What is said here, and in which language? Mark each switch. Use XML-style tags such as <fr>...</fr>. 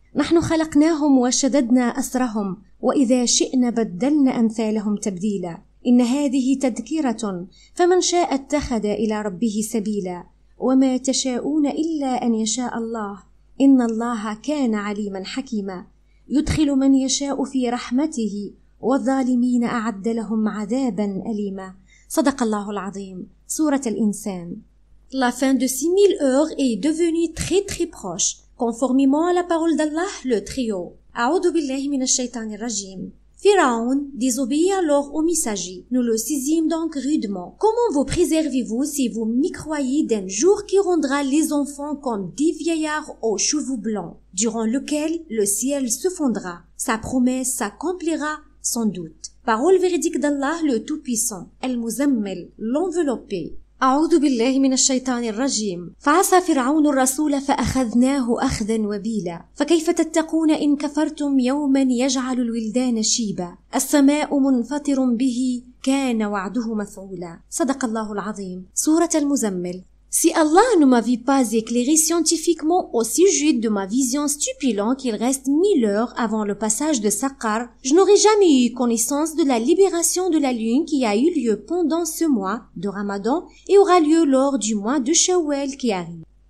<ar>نحن خلقناهم وشددنا أسرهم وإذا شئنا بدلنا أمثالهم تبديلا إن هذه تذكرة فمن شاء اتخذ إلى ربه سبيلا وما تشاءون إلا أن يشاء الله إن الله كان عليما حكيما يدخل من يشاء في رحمته والظالمين أعد لهم عذابا أليما صدق الله العظيم.</ar> <fr>Sourate al-Insan. La fin de 6000 heures est devenue très proche. Conformément à la parole d'Allah le Très-Haut.</fr> <ar>A'udhu billahi minash shaitanir rajim.</ar> <fr>Pharaon désobéit alors au messager. Nous le saisîmes donc rudement. Comment vous préservez-vous si vous m'y croyez d'un jour qui rendra les enfants comme des vieillards aux cheveux blancs, durant lequel le ciel se fondra. Sa promesse s'accomplira sans doute. Parole véridique d'Allah le Tout-Puissant. Al-Muzammil, l'enveloppé.</fr> <ar>أعوذ بالله من الشيطان الرجيم. فعصى فرعون الرسول فأخذناه أخذا وبيلا فكيف تتقون إن كفرتم يوما يجعل الولدان شيبا السماء منفطر به كان وعده مفعولا صدق الله العظيم. سورة المزمل.</ar> <fr>Si Allah ne m'avait pas éclairé scientifiquement au sujet de ma vision stupéfiante qu'il reste 1000 heures avant le passage de Saqar, je n'aurais jamais eu connaissance de la libération de la lune qui a eu lieu pendant ce mois de Ramadan et aura lieu lors du mois de Shawwal qui arrive.</fr>